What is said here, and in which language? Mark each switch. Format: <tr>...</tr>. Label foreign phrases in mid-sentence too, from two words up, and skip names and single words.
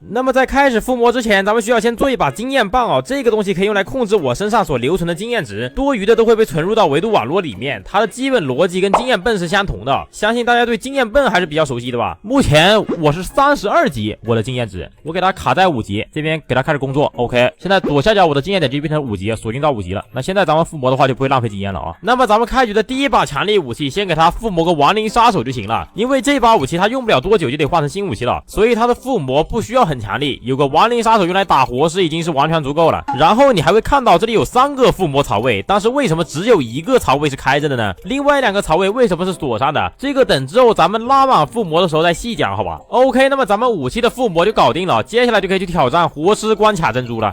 <zh>那麼在開始附魔之前，咱們需要先做一把經驗棒啊，這個東西可以用來控制我身上所留存的經驗值，多餘的都會被存入到維度網絡裡面，它的基本邏輯跟經驗泵是相同的，相信大家對經驗泵還是比較熟悉的吧。目前我是32級，我的經驗值，我給它卡在5級，這邊給它開始工作 ，OK。现在左下角我的經驗點就變成5級，鎖定到5級了。那現在咱們附魔的話就不會浪費經驗了啊。那麼咱們開局的第一把強力武器，先給它附魔個亡靈殺手就行了，因為這把武器它用不了多久就得換成新武器了，所以它的附魔不需要很強力，有個亡靈殺手用來打活屍已經是完全足夠了。然後你還會看到這裡有3個附魔槽位，但是為什麼只有1個槽位是開着的呢？另外2個槽位為什麼是鎖上的？這個等之後咱們拉滿附魔的時候再細講，好吧 ？OK， 那麼咱們武器的附魔就搞定了，接下來就可以去挑戰活屍關卡珍珠了。</zh>